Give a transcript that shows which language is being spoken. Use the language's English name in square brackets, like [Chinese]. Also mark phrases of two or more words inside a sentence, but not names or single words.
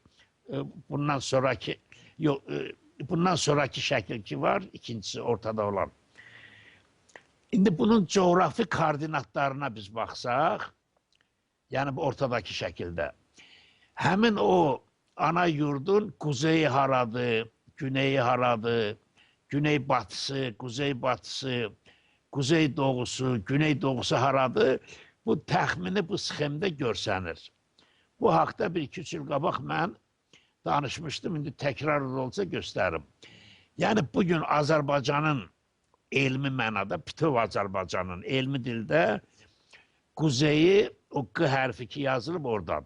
[Azerbaijani] Bundan sonraki şəkil ki var, ikincisi ortada olan. İndi bunun coğrafi koordinatlarına biz baxsaq, yəni bu ortadakı şəkildə, həmin o ana yurdun kuzeyi haradır, güneyi haradır, [Turkish] güney batısı, kuzey batısı, kuzey doğusu, güney doğusu [Azerbaijani] haradır, bu təxmini bu sxemdə görsənir. Bu haqda bir iki il qabaq mən danışmışdım, indi təkrar olsa göstərim. Yəni bugün Azərbaycanın elmi mənada, bütöv Azərbaycanın elmi dildə kuzeyi, o Q hərfi ki yazılıb oradadır.